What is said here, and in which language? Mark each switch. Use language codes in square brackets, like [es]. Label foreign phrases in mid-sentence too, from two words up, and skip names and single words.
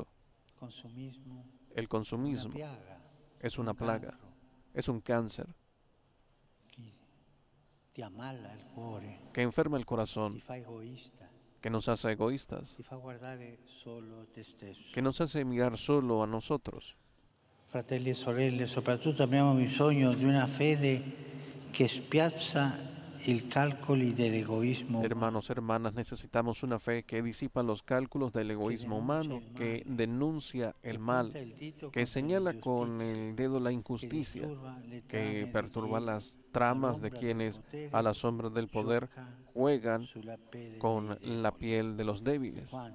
[es] El consumismo es una plaga, es un cáncer que enferma el corazón, que nos hace egoístas, que nos hace mirar solo a nosotros. [it] Fratelli e sorelle, soprattutto abbiamo bisogno di una fede che spiazza i calcoli dell'egoismo. [es] Hermanos, hermanas, necesitamos una fe que disipa los cálculos del egoísmo humano, que denuncia el mal, que señala con el dedo la injusticia, que perturba las tramas de quienes a la sombra del poder juegan con la piel de los débiles.